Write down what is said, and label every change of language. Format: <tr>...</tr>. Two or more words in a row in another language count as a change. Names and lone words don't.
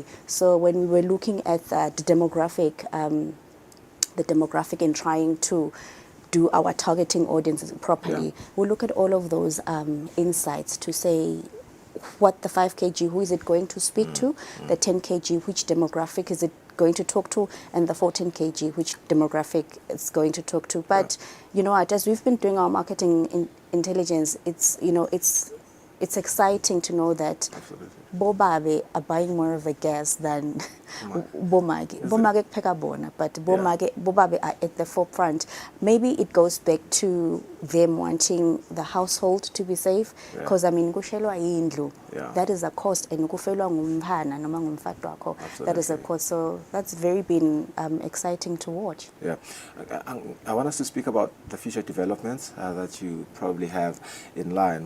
<en>So when we were looking at the demographic in trying to do our targeting audiences properly, we look at all of those insights to say what the 5 kg, who is it going to speak to, the 10 kg, which demographic is it going to talk to, and the 14 kg, which demographic it's going to talk to. But you know what, as we've been doing our marketing intelligence, it's exciting to know that Bobabe are buying more of the gas than Bomage.</en> <tn>Bomage pekabona,</tn> <en>but Bobabe are at the forefront. Maybe it goes back to them wanting the household to be safe, because I mean, that is a cost, and that is a cost. So that's very been exciting to watch. Yeah, I want us to speak about the future developments that you probably have in line.</en>